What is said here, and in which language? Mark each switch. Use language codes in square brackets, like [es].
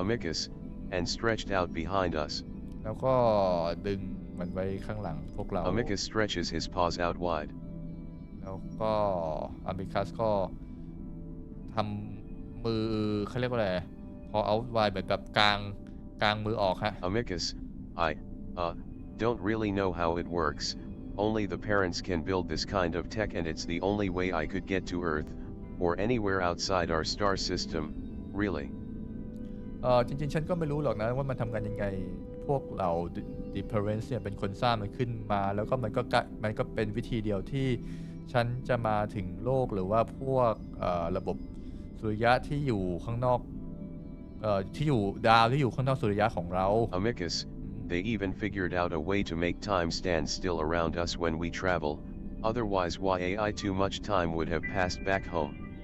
[en] Amicus, and stretched out behind us. [th] แล้วก็ดึงมันไว้ข้างหลังพวกเรา [en] Amicus stretches his paws out wide. [th] แล้วก็ Amicus ก็ทำมือเขาเรียกว่าอะไรพอ [en] out wide [th] แบบกลางมือออกฮะ [en] Amicus, I don't really know how it works. Only the parents can build this kind of tech and it's the only way I could get to Earth, or anywhere outside our star system, really. [th] จริงๆฉันก็ไม่รู้หรอกนะว่ามันทำงานยังไงพวกเรา The Parents เนี่ยเป็นคนสร้างมันขึ้นมาแล้วก็มันก็เป็นวิธีเดียวที่ฉันจะมาถึงโลกหรือว่าพวกระบบสุริยะที่อยู่ข้างนอกที่อยู่ดาวที่อยู่ข้างนอกสุริยะของเรา [en] Amicus, they even figured out a way to make time stand still around us when we travel, otherwise why too much time would have passed back home.